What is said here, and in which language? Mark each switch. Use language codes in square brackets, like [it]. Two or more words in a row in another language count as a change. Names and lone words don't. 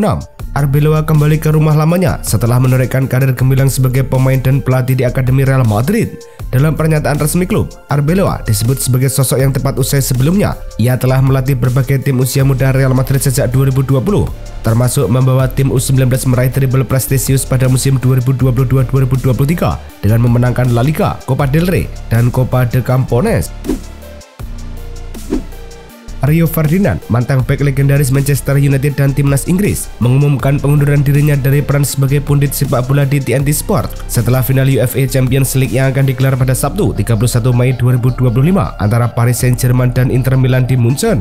[id] Arbeloa kembali ke rumah lamanya setelah menorehkan karir gemilang sebagai pemain dan pelatih di Akademi Real Madrid. Dalam pernyataan resmi klub, Arbeloa disebut sebagai sosok yang tepat usai sebelumnya. Ia telah melatih berbagai tim usia muda Real Madrid sejak 2020, termasuk membawa tim U19 meraih treble prestisius pada musim 2022-2023 dengan memenangkan La Liga, Copa del Rey, dan Copa de Campeones. Rio Ferdinand, mantan bek legendaris Manchester United dan timnas Inggris, mengumumkan pengunduran dirinya dari peran sebagai pundit sepak bola di TNT Sport setelah final UEFA Champions League yang akan digelar pada Sabtu 31 Mei 2025 antara Paris Saint-Germain dan Inter Milan di Munchen.